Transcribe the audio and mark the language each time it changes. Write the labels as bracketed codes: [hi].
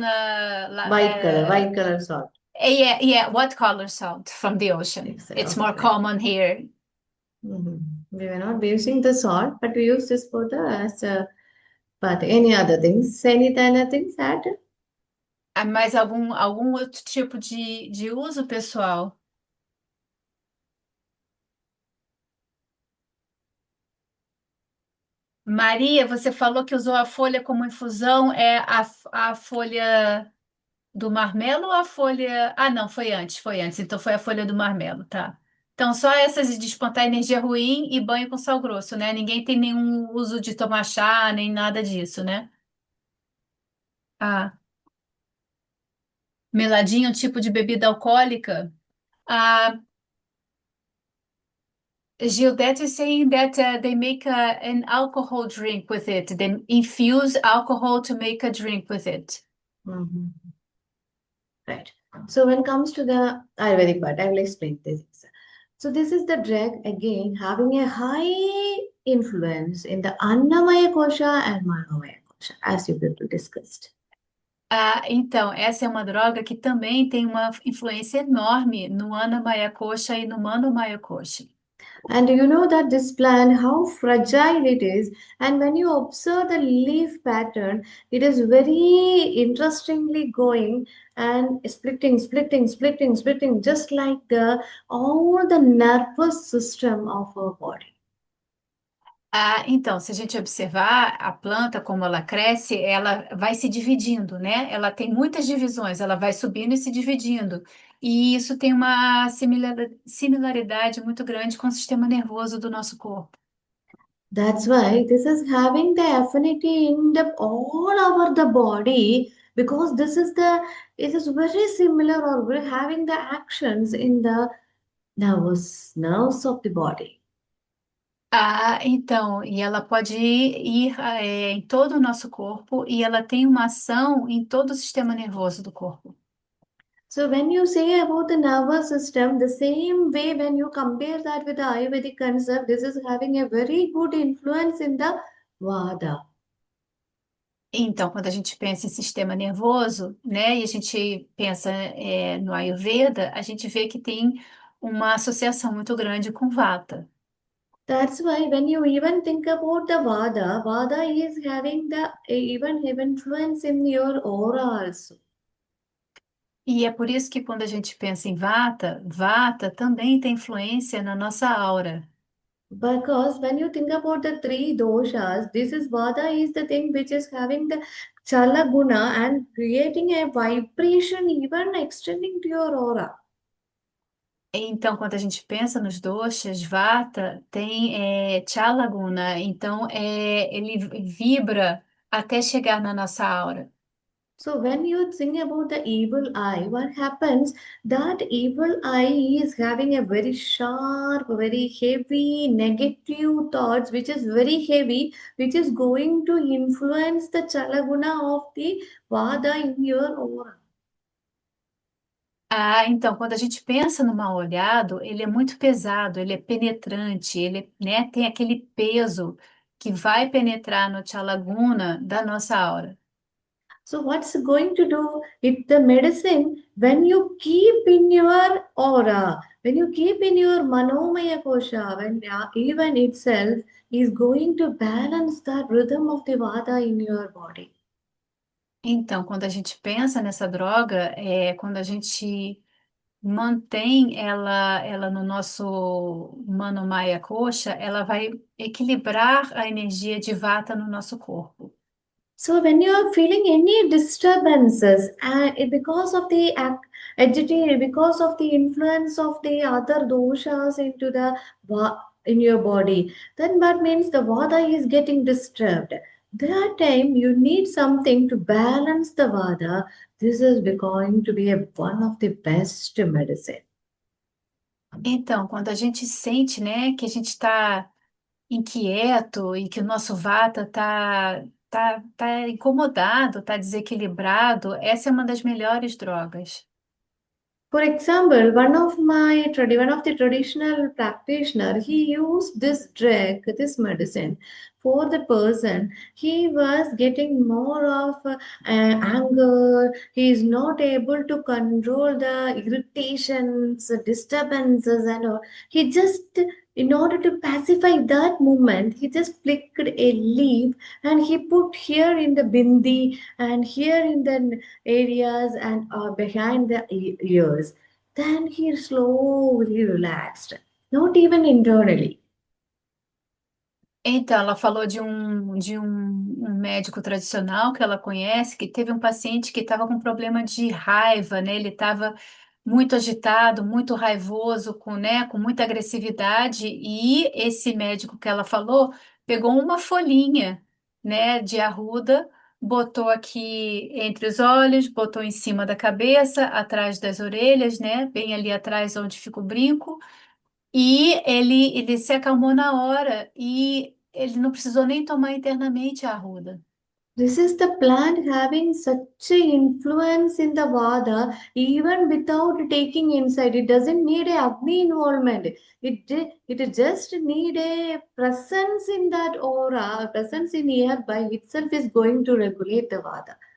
[en] white color salt. yeah, yeah, what color salt from the ocean. Exactly. It's more Okay, right. common here. We were not using the salt, but we use this for the as a but any other things, any other things add. [pt] Mais algum outro tipo de uso, pessoal? Maria, você falou que usou a folha como infusão. É a folha do marmelo ou a folha. Ah, não, foi antes, foi antes. Então foi a folha do marmelo, tá? Então só essas de espantar energia ruim e banho com sal grosso, né? Ninguém tem nenhum uso de tomar chá, nem nada disso, né? Ah, meladinho, um tipo de bebida alcoólica. [en] Ah, Gildette is saying that they make an alcohol drink with it. They infuse alcohol to make a drink with it. Mhm. Right. So when it comes to the Ayurvedic part, I will explain this. So this is the drug again having a high influence in the Annamaya Kosha and Manomaya Kosha, as you people discussed. [pt] Ah, então, essa é uma droga que também tem uma influência enorme no Ana Maya Coxa e no Mano Maya Coxa. [en] And you know that this plant, how fragile it is. And when you observe the leaf pattern, it is very interestingly going and splitting, splitting, splitting, splitting, just like the all the nervous system of our body. [pt] Ah, então, se a gente observar a planta como ela cresce, ela vai se dividindo, né? Ela tem muitas divisões, ela vai subindo e se dividindo. E isso tem uma similaridade muito grande com o sistema nervoso do nosso corpo. [en] That's why this is having the affinity in the all over the body because this is the it is very similar or we're having the actions in the nerves of the body. [pt] Ah, então, e ela pode ir em todo o nosso corpo e ela tem uma ação em todo o sistema nervoso do corpo. [en] So when you say about the nervous system, the same way when you compare that with the Ayurvedic concept, this is having a very good influence in the Vada. [pt] Então, quando a gente pensa em sistema nervoso, né, e a gente pensa no Ayurveda, a gente vê que tem uma associação muito grande com Vata. [en] That's why when you even think about the Vada, Vada is having the even influence in your aura also. [pt] E é por isso que quando a gente pensa em Vata, Vata também tem influência na nossa aura. [en] Because when you think about the three doshas, this is Vada is the thing which is having the Chala guna and creating a vibration even extending to your aura. [pt] Então, quando a gente pensa nos doshas, Vata tem Chalaguna, então ele vibra até chegar na nossa aura. [en] So when you think about the evil eye, what happens? That evil eye is having a very sharp, very heavy negative thoughts, which is very heavy, which is going to influence the Chalaguna of the Vada in your aura. [pt] Ah, então, quando a gente pensa no mal olhado, ele é muito pesado, ele é penetrante, ele, né, tem aquele peso que vai penetrar no Chalaguna da nossa aura. [en] So what's going to do it the medicine when you keep in your aura, when you keep in your manomaya kosha, when even itself is going to balance that rhythm of the vata in your body. [pt] Então, quando a gente pensa nessa droga, quando a gente mantém ela no nosso Manomaya Coxa, ela vai equilibrar a energia de Vata no nosso corpo. [en] So when you are feeling any disturbances, because of the agitation, because of the influence of the other doshas into the in your body, then that means the vata is getting disturbed. That time you need something to balance the vata. This is going to be one of the best medicine. [pt] Então, quando a gente sente, né, que a gente está inquieto e que o nosso vata tá incomodado, está desequilibrado, essa é uma das melhores drogas. [en] For example, one of the traditional practitioner, he used this drug, this medicine, for the person. He was getting more of anger. He is not able to control the irritations, disturbances, and all. He just, in order to pacify that moment, he just flicked a leaf and he put here in the bindi and here in the areas and behind the ears. Then he slowly relaxed, not even internally. [pt] Então, ela falou de um médico tradicional que ela conhece, que teve um paciente que estava com problema de raiva, né? Ele estava muito agitado, muito raivoso, com muita agressividade, e esse médico que ela falou pegou uma folhinha, né, de arruda, botou aqui entre os olhos, botou em cima da cabeça, atrás das orelhas, né, bem ali atrás onde fica o brinco, e ele se acalmou na hora e ele não precisou nem tomar internamente a arruda. [en] This is the plant having such a influence in the Vada, even without taking inside. It doesn't need a Agni involvement. It just need a presence in that aura, presence in air by itself is going to regulate the Vada.